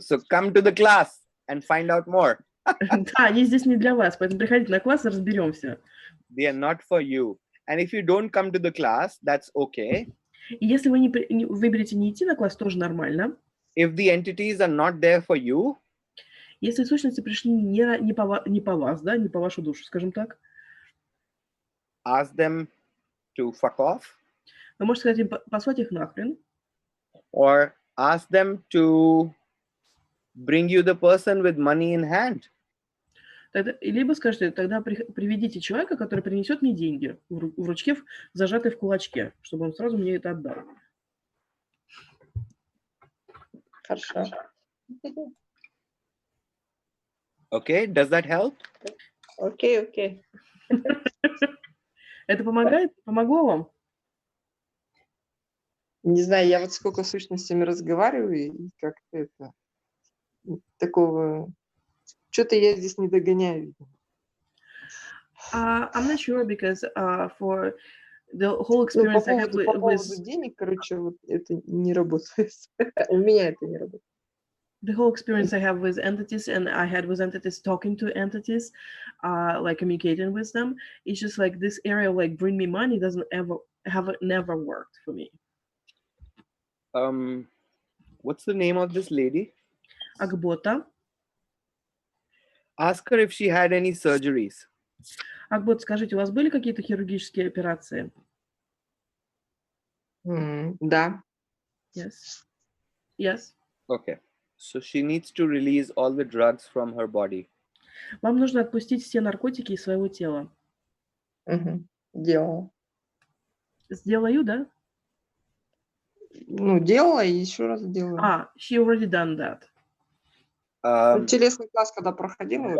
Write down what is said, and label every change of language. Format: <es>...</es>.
<en>So come to the class and find out more.</en> <ru>Да, они здесь не для вас, поэтому приходите на класс и разберемся.</ru> <en>They are not for you. And if you don't come to the class, that's okay.</en> <ru>И если вы выберете не идти на класс, тоже нормально.</ru> <en>If the entities are not there for you,</en> <ru>если сущности пришли не по вас, да, не по вашу душу, скажем так,</ru> <en>ask them to fuck off.</en> <ru>Вы можете сказать им послать их нахрен.</ru> <en>Or ask them to bring you the person with money in hand.</en> <ru>Либо скажите, тогда приведите человека, который принесет мне деньги в ручке, зажатый в кулачке, чтобы он сразу мне это отдал. Хорошо.</ru> <en>Okay, does that help?</en> <ru>Окей. Это помогает? Помогло вам? Не знаю, я вот сколько с сущностями разговариваю, и как-то это такого... Что-то я здесь не догоняю.</ru> <en>I'm not sure, because for the whole experience I had</en> <ru>по поводу денег, короче, вот это не работает. У меня это не работает.</ru> <en>The whole experience I have with entities, and I had with entities, talking to entities, like communicating with them, it's just like this area, like bring me money, never worked for me. What's the name of this lady?</en> <ru>Акбота.</ru> <en>Ask her if she had any surgeries.</en> <ru>Акбот, скажите, у вас были какие-то хирургические операции? Да.</ru> <en>Yes. Okay. So she needs to release all the drugs from her body.</en> <ru>Вам нужно отпустить все наркотики из своего тела. Делала. Сделаю, да? Ну, делала и еще раз делала.</ru> <en>She already done that.</en> <ru>Телесный класс, когда проходила.</ru>